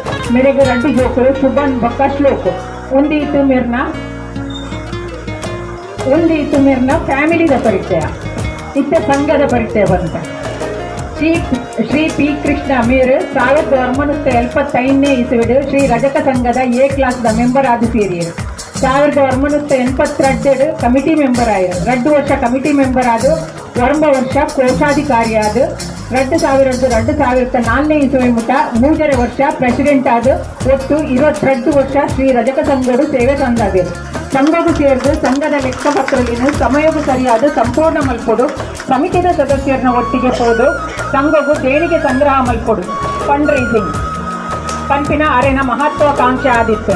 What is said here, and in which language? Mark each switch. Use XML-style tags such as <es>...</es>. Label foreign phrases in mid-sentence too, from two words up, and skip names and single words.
<tcy>ಮೇರೆಗೆ 2 ಜೋಕುಲು ಶುಭನ್ ಬೊಕ್ಕ ಶ್ಲೋಕ್ ಉಂದೀತು ಮೇರ್ನ ಫ್ಯಾಮಿಲಿದ ಪರಿಚಯ ಇತ್ತೆ ಸಂಘದ ಪರಿಚಯ ಬಂತ. ಶ್ರೀ ಪಿ ಕೃಷ್ಣ ಮೇರು 1975 ಇಸುವಿಡು ಶ್ರೀ ರಜಕ ಸಂಘದ A</tcy> <en>classದ member</en> <tcy>ಆದ ಸೇರಿಯರು. 1982</tcy> <en>committee member</en> <tcy>ಆಯರು. 2 ವರ್ಷ</tcy> <en>committee member</en> <tcy>ಆದ 1 ವರ್ಷ ಕೋಶಾಧಿಕಾರಿ ಆದ 2004 ಇಸುವೆ ಮುಟ 3 ವರ್ಷ ಪ್ರೆಸಿಡೆಂಟ್ ಆದ ಒಟ್ಟು 22 ವರ್ಷ ಶ್ರೀ ರಜಕ ಸಂಘಡು ಸೇವೆ ತಂದಾದರು. ಸಂಘವು ಸೇರಿದು ಸಂಘದ ಲೆಕ್ಕಪತ್ರಲಿನ ಸಮಯವು ಸರಿಯಾದ ಸಂಪೂರ್ಣ ಮಲ್ಪೊಡು ಸಮಿತಿದ ಸದಸ್ಯರನ್ನ ಒಟ್ಟಿಗೆ ಹೋದು ಸಂಘವು ದೇಣಿಗೆ ಸಂಗ್ರಹ ಮಲ್ಪೊಡು</tcy> <en>fund raising</en> <tcy>ಪಂಪಿನ ಅರೆನ ಮಹತ್ವಾಕಾಂಕ್ಷೆ ಆದಿತ್ತು.</tcy>